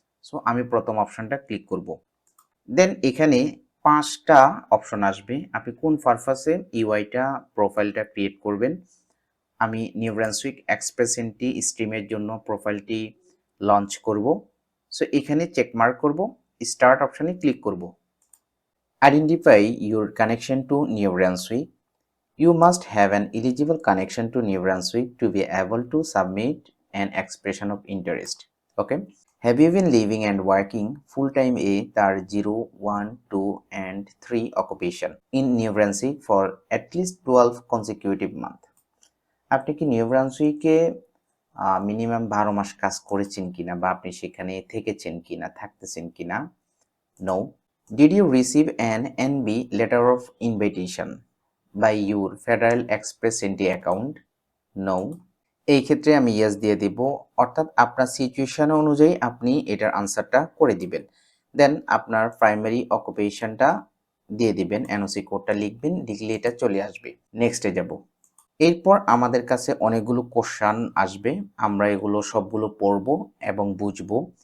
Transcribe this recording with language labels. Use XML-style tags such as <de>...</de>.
<bn>So আমি প্রথম অপশনটা ক্লিক করব। দেন এখানে 5টা অপশন আসবে, আপনি কোন পারপাসে ইউআইটা প্রোফাইলটা ক্রিয়েট করবেন। আমি নিউ ব্রান্সউইক এক্সপ্রেস এন্ট্রি স্ট্রিমের জন্য প্রোফাইলটি লঞ্চ করব। সো এখানে চেক মার্ক করব, স্টার্ট অপশনে ক্লিক করব।</bn> <en>Identify your connection to New Brunswick, you must have an eligible connection to New Brunswick to be able to submit an expression of interest. Okay. Have you been living and working full-time a tar 0, 1, 2 and 3 occupation in New Brunswick for at least 12 consecutive months?</en> <bn>আপনি কি new ব্রান্সউইকে minimum 12 মাস কাজ করেছেন কিনা বা আপনি সেখানে থেকেছেন কিনা, থাকতেছেন কিনা?</bn> <en>No. Did you receive an NB letter of invitation by your Federal Express NT account? No.</en> <bn>এই ক্ষেত্রে আমি ইয়েস দিয়ে দিব, অর্থাৎ আপনার সিচুয়েশন অনুযায়ী আপনি এটার আনসারটা করে দিবেন। দেন আপনার প্রাইমারি অকুপেশনটা দিয়ে দিবেন, এনওসি কোডটা লিখবেন, লিখলে এটা চলে আসবে। নেক্সটে যাব। এরপর আমাদের কাছে অনেকগুলো কোশ্চান আসবে, আমরা এগুলো সবগুলো পড়ব এবং বুঝবো।</bn>